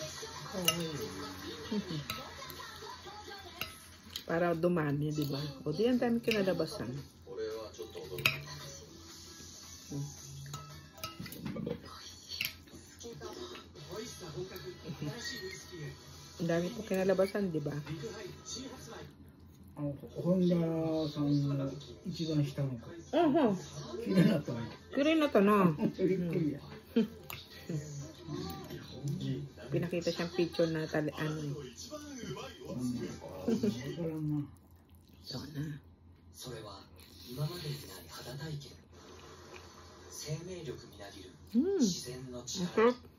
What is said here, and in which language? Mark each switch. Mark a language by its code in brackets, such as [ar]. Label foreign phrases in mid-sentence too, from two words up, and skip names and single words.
[tl] Para dumami, di ba? O di, ang dami kinalabasan. Ang dami po kinalabasan, di ba? [ja] Hondaさんの一番下の子。綺麗なったね。綺麗になったな。びっくりや。 [tl] Pinakita siyang picture na ano. Ito na. Masarap.